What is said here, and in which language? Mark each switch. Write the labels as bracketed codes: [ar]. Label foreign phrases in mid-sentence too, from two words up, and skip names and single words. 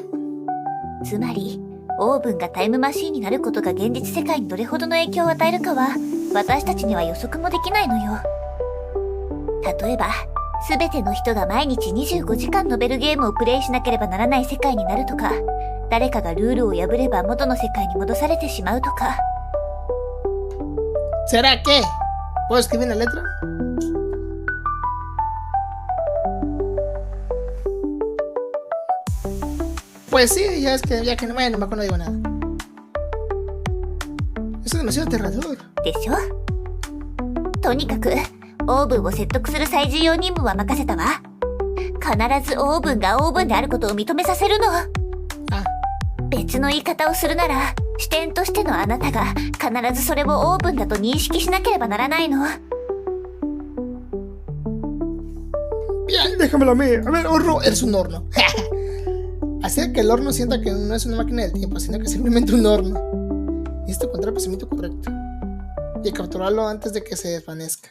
[ja] つまり、オーブンがタイムマシーンになることが現実世界にどれほどの影響を与えるかは、私たちには予測もできないのよ。例えば、すべての人が毎日25時間のベルゲームをプレイしなければならない世界になるとか、誰かがルールを破れば元の世界に戻されてしまうとか。 [es] ¿Será que? ¿Puedo escribir la letra? Pues sí, ya es que ya que no, bueno, mejor no digo nada. Eso es demasiado aterrador. [ja] でしょ？とにかく、オーブンを説得する最重要任務は任せたわ。必ずオーブンがオーブンであることを認めさせるの。 [es] Ah, [ja] 別の言い方をするなら、視点としてのあなたが必ずそれをオーブンだと認識しなければならないの。 [es] bien, déjamelo a mí. A ver, horno, eres un horno. Hacer que el horno sienta que no es una máquina del tiempo, sino que es simplemente un horno. Necesito encontrar el procedimiento correcto y capturarlo antes de que se desvanezca.